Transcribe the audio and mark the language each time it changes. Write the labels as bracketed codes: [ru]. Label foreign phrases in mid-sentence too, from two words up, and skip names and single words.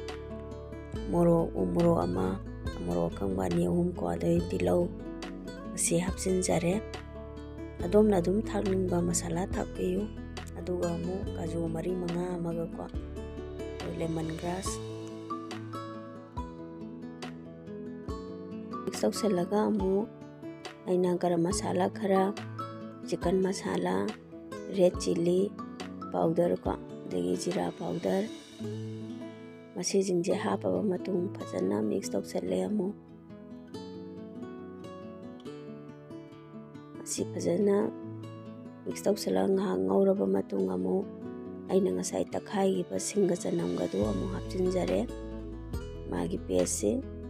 [mni] moro ama moro kangba ni hum ko adai tilau si hapsinjare adomna dum thakningba masala thakpiyu aduga amu kaju mari manga amaga ko lemongrass mix tawsalaga amu aina [hi] गरम मसाला [mni] khara [en] chicken masala red chili powder [mni] ko dagi [en] jira powder [mni] masi jingje hapaba matung phajana mix tawsale amu si phajana mix tawsala ngauraba matung amu aina ngasai takhai gi singa chanam ga do amu hapchinjare magi paste